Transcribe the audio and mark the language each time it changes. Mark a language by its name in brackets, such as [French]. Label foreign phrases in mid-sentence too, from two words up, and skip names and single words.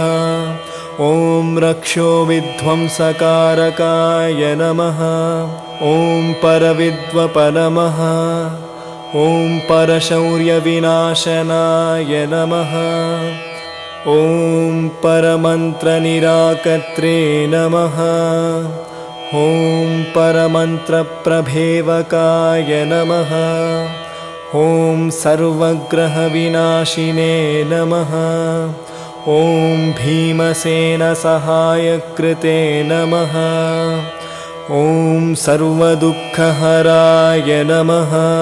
[Sanskrit] ఓం రక్షో విధ్వంసకారకాయ నమః. ఓం పరవిద్వప నమః. ఓం పరశౌర్యవినాశనాయ నమః. ఓం పరమంత్రనిరాకర్త్రే నమః. ॐ परमन्त्रप्रभेवकाय नमः। ॐ सर्वग्रहविनाशिने नमः। ॐ भीमसेनसहायकृते नमः। ॐ सर्वदुःखहराय नमः।